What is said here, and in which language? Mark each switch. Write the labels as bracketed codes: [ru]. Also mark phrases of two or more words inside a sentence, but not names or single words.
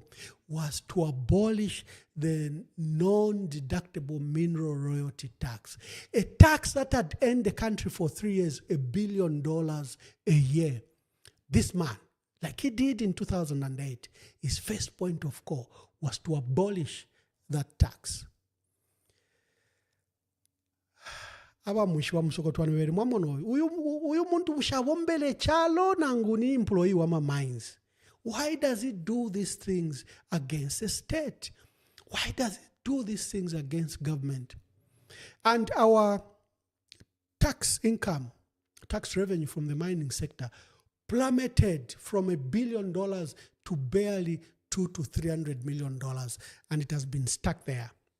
[en] Was to abolish the non-deductible mineral royalty tax. A tax that had earned the country for 3 years $1 billion a year. This man, like he did in 2008, his first point of call was to abolish that tax. [bem] Abamwishi wa Musokotwane weri mwamono uyu muntu mushabombele chalo nanguni employee wa mines. [en] Why does he do these things against the state? Why does he do these things against government? And our tax income, tax revenue from the mining sector plummeted from $1 billion to barely $200 to $300 million, and it has been stuck there.